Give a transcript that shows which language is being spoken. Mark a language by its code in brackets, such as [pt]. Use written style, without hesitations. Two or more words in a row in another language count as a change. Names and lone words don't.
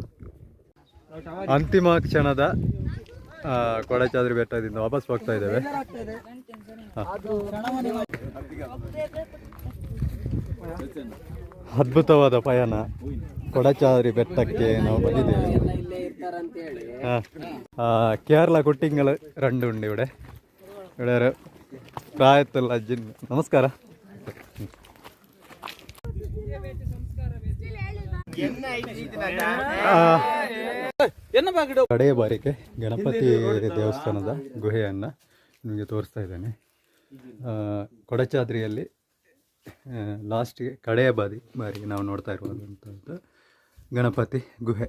[kn] ಅಂತಿಮ ಕ್ಷಣದ ಕೊಡಚಾದ್ರಿ ಬೆಟ್ಟದಿಂದ ವಾಪಸ್ ಹೋಗ್ತಾ ಇದ್ದೇವೆ. ಅದ್ಭುತವಾದ ಪಯಣ. ಕೊಡಚಾದ್ರಿ ಬೆಟ್ಟಕ್ಕೆ ನಾವು ಬಂದಿದ್ದೇವೆ. [ml] കേരള കുട്ടിങ്ങൾ രണ്ടുണ്ട് ഇവിടെ. ഇവിടെ ഒരു പ്രായത്തുള്ള അജ്ജൻ. നമസ്കാരം. [kn] ಕಡೆಯ ಬಾರಿಗೆ ಗಣಪತಿ ದೇವಸ್ಥಾನದ ಗುಹೆಯನ್ನು ನಿಮಗೆ ತೋರಿಸ್ತಾ ಇದ್ದೇನೆ. ಕೊಡಚಾದ್ರಿಯಲ್ಲಿ ಲಾಸ್ಟ್ಗೆ ಕಡೆಯ ಬಾರಿಗೆ ನಾವು ನೋಡ್ತಾ ಇರುವಂಥದ್ದು ಗಣಪತಿ ಗುಹೆ.